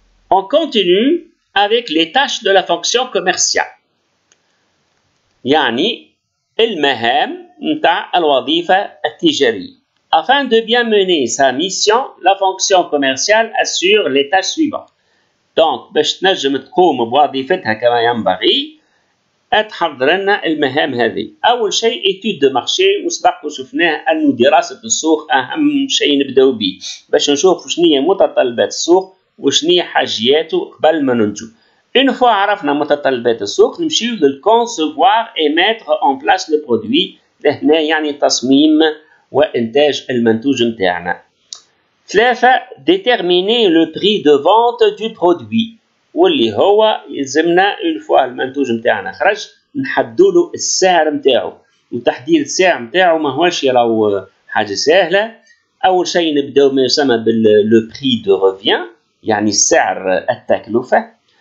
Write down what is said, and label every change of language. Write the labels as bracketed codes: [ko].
[fr] On continue avec les tâches de la fonction commerciale. [ar] يعني المهام نتاع الوظيفة التجارية. [fr] Afin de bien mener sa mission, la fonction commerciale assure les tâches suivantes. Donc [ar] باش تنجم تقوم بوظيفتها كما ينبغي تحضر لنا المهام هذه. أول شيء [fr] étude de marché [ar] وسبق وشفناه أنه دراسة السوق أهم شيء نبدأ به باش نشوف شنية متطلبات السوق وشنية حاجياته قبل ما ننتجو. [fr] Une fois [ar] عرفنا متطلبات السوق نمشيو [fr] للconcevoir et mettre en place le produit. [ar] لهنا يعني تصميم وإنتاج المنتوج نتاعنا. ثلاثة [fr] déterminer le prix de vente du produit. [ar] واللي هو يلزمنا [fr] une fois [ar] المنتوج نتاعنا خرج نحدوا له السعر نتاعو. وتحديد السعر نتاعو ما هوش راهو حاجة سهلة. أول شيء نبداو ما يسمى بال [fr] prix de revient [ar] يعني سعر التكلفة.